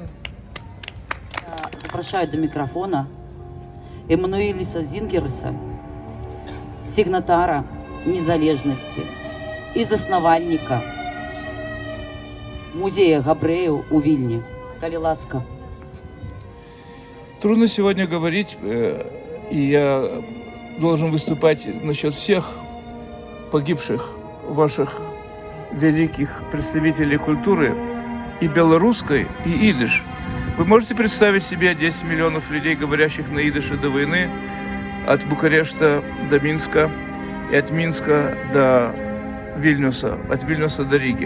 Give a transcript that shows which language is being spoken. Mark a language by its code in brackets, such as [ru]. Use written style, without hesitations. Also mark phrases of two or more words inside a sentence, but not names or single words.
[be] Запрошаю до микрофона Эммануэліса Зінгерса, сігнатара незалежнасці і заснавальніка музея Габрэяў у Вільні. Калі ласка. [ru] Трудно сегодня говорить, и я должен выступать насчет всех погибших ваших великих представителей культуры, и белорусской, и идиш. Вы можете представить себе 10 миллионов людей, говорящих на идише до войны, от Букарешта до Минска, и от Минска до Вильнюса, от Вильнюса до Риги.